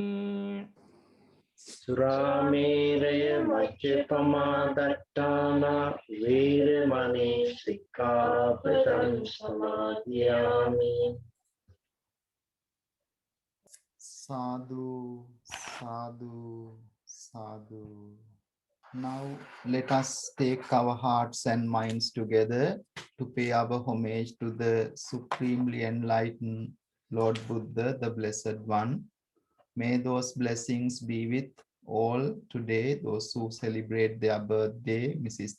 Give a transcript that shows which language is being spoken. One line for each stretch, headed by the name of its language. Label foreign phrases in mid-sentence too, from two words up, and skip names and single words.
Pali: සුරාමේරය මජ්ජපමාදට්ඨානා වේරමණී සික්ඛාපදං සමාදියාමි Sadhu, sadhu, sadhu.
English: Now let us take our hearts and minds together to pay our homage to the supremely enlightened Lord Buddha, the Blessed One. May those blessings be with all today, those who celebrate their birthday, Mrs.